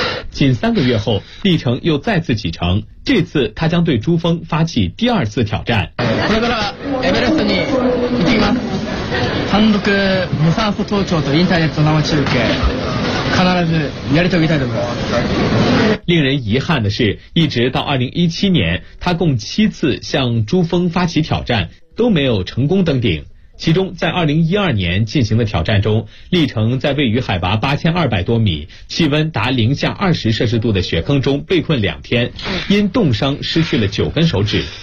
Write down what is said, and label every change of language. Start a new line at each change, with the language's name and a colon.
Chinese: 仅3个月后，笠城又再次启程，这次他将对珠峰发起第二次挑战。
Japanese: これからエベレストに行ってきます。単独無酸素登頂とインターネット生中継。必ずやり遂げたいと思います。
Chinese: 令人遗憾的是，一直到2017年，他共7次向珠峰发起挑战，都没有成功登顶。其中，在2012年进行的挑战中，笠城在位于海拔8200多米、气温达-20摄氏度的雪坑中被困2天，因冻伤失去了9根手指。